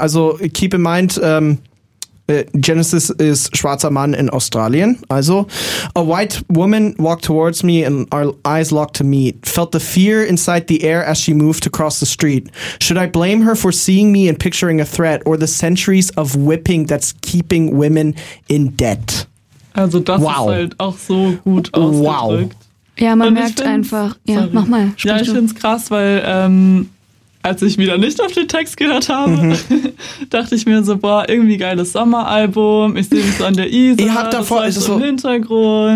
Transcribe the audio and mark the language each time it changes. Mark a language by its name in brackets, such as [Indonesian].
[German] Also, [English] keep in mind, [German] Genesis ist schwarzer Mann in Australien. [English] Also, a white woman walked towards me and our eyes locked to meet. Felt the fear inside the air as she moved across the street. Should I blame her for seeing me and picturing a threat or the centuries of whipping that's keeping women in debt? [German] Also das wow. ist halt auch so gut ausgedrückt. Wow. Ja, man merkt einfach. Ja, sorry. Mach mal. Ja, ich finde es krass, weil als ich wieder nicht auf den Text gehört habe, dachte ich mir so, boah, irgendwie geiles Sommeralbum. Ich sehe mich so an der Isar. Ihr habt davor das so im Hintergrund.